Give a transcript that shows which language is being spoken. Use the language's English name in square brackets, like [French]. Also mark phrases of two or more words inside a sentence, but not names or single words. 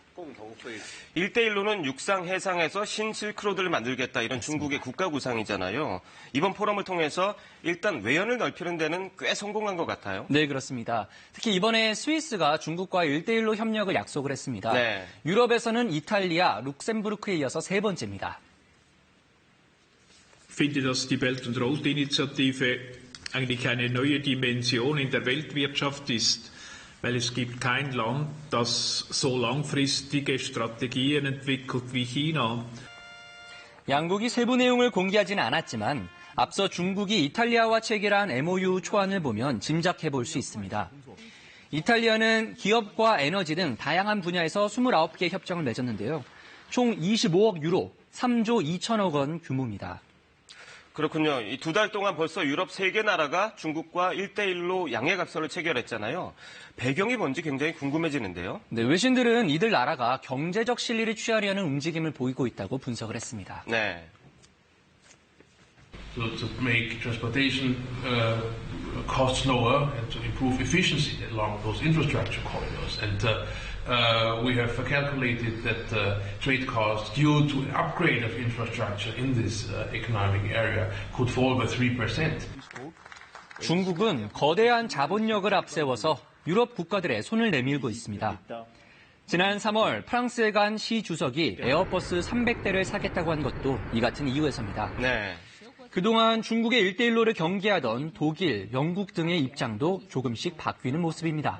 [Korean] 1대1로는 육상, 해상에서 신실크로드를 만들겠다 이런 중국의 국가 구상이잖아요. 이번 포럼을 통해서 일단 외연을 넓히는 데는 꽤 성공한 것 같아요. 네, 그렇습니다. 특히 이번에 스위스가 중국과 1대1로 협력을 약속을 했습니다. 네. 유럽에서는 이탈리아, 룩셈부르크에 이어서 세 번째입니다. [German] Ich finde, dass die [English] Belt- und Road-Initiative [German] eigentlich eine neue Dimension in der Weltwirtschaft ist, weil es gibt kein Land, das so langfristige Strategien entwickelt wie China. [Korean] 양국이 세부 내용을 공개하지는 않았지만 앞서 중국이 이탈리아와 체결한 MOU 초안을 보면 짐작해 볼 수 있습니다. 이탈리아는 기업과 에너지 등 다양한 분야에서 29개 협정을 맺었는데요. 총 25억 유로, 3조 2천억 원 규모입니다. 그렇군요. 이 두 달 동안 벌써 유럽 3개 나라가 중국과 1대1로 양해각서를 체결했잖아요. 배경이 뭔지 굉장히 궁금해지는데요. 네, 외신들은 이들 나라가 경제적 실리를 취하려는 움직임을 보이고 있다고 분석을 했습니다. 네. [English] to make transportation costs lower and to improve efficiency along those infrastructure corridors. And we have calculated that trade costs due to upgrade of infrastructure in this economic area could fall by 3%. [Korean] 중국은 거대한 자본력을 앞세워서 유럽 국가들의 손을 내밀고 있습니다. 지난 3월 프랑스에 간 시 주석이 에어버스 300대를 사겠다고 한 것도 이 같은 이유에서입니다. 네. 그동안 중국의 1대1로를 경계하던 독일, 영국 등의 입장도 조금씩 바뀌는 모습입니다.